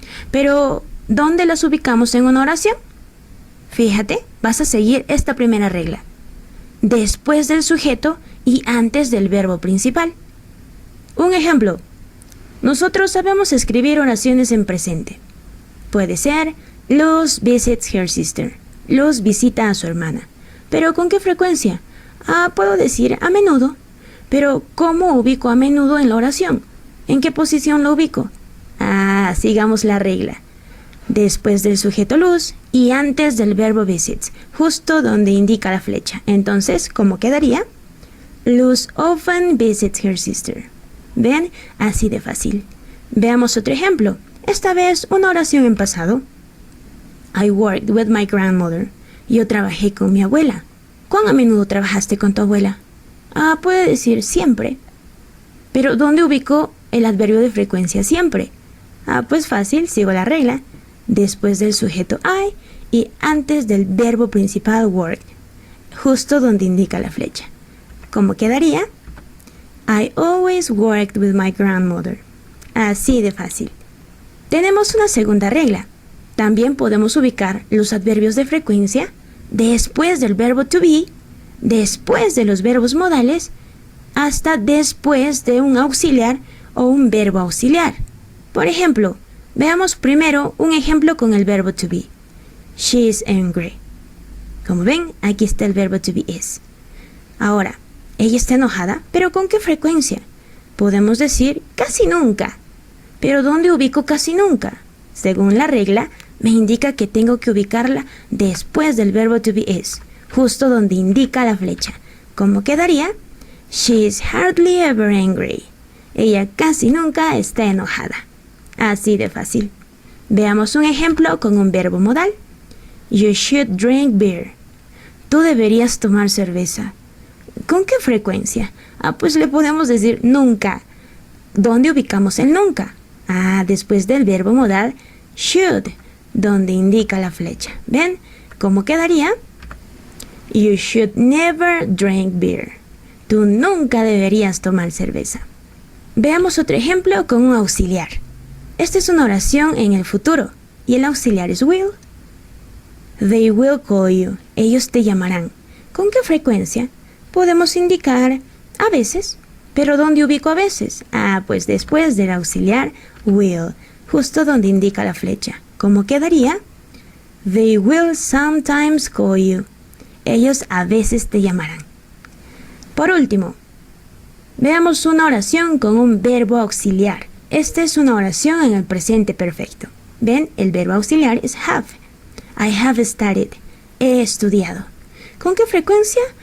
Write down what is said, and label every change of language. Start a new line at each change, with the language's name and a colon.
Spanish: Pero, ¿dónde las ubicamos en una oración? Fíjate, vas a seguir esta primera regla. Después del sujeto y antes del verbo principal. Un ejemplo. Nosotros sabemos escribir oraciones en presente. Puede ser,
English: Luz visits her sister.
Spanish: Luz visita a su hermana. ¿Pero con qué frecuencia? Puedo decir a menudo. Pero, ¿cómo ubico a menudo en la oración? ¿En qué posición lo ubico? Sigamos la regla. Después del sujeto Luz y antes del verbo visits, justo donde indica la flecha. Entonces, ¿cómo quedaría?
English: Luz often visits her sister.
Spanish: ¿Ven? Así de fácil. Veamos otro ejemplo. Esta vez una oración en pasado.
English: I worked with my grandmother.
Spanish: Yo trabajé con mi abuela. ¿Cuán a menudo trabajaste con tu abuela? Puede decir siempre. Pero ¿dónde ubico el adverbio de frecuencia siempre? Pues fácil, sigo la regla. Después del sujeto I y antes del verbo principal work, justo donde indica la flecha. ¿Cómo quedaría?
English: I always worked with my grandmother.
Spanish: Así de fácil. Tenemos una segunda regla. También podemos ubicar los adverbios de frecuencia después del verbo to be, después de los verbos modales, hasta después de un auxiliar o un verbo auxiliar. Por ejemplo, veamos primero un ejemplo con el verbo to be.
English: She is angry.
Spanish: Como ven, aquí está el verbo to be is. Ahora, ella está enojada, ¿pero con qué frecuencia? Podemos decir casi nunca. ¿Pero dónde ubico casi nunca? Según la regla, me indica que tengo que ubicarla después del verbo to be is, justo donde indica la flecha. ¿Cómo quedaría?
English: She is hardly ever angry.
Spanish: Ella casi nunca está enojada. Así de fácil. Veamos un ejemplo con un verbo modal.
English: You should drink beer.
Spanish: Tú deberías tomar cerveza. ¿Con qué frecuencia? Pues le podemos decir nunca. ¿Dónde ubicamos el nunca? Después del verbo modal should, donde indica la flecha. ¿Ven? ¿Cómo quedaría?
English: You should never drink beer.
Spanish: Tú nunca deberías tomar cerveza. Veamos otro ejemplo con un auxiliar. Esta es una oración en el futuro y el auxiliar es will.
English: They will call you.
Spanish: Ellos te llamarán. ¿Con qué frecuencia? Podemos indicar a veces. ¿Pero dónde ubico a veces? Pues después del auxiliar will, justo donde indica la flecha. ¿Cómo quedaría?
English: They will sometimes call you.
Spanish: Ellos a veces te llamarán. Por último, veamos una oración con un verbo auxiliar. Esta es una oración en el presente perfecto. ¿Ven? El verbo auxiliar es have.
English: I have studied.
Spanish: He estudiado. ¿Con qué frecuencia?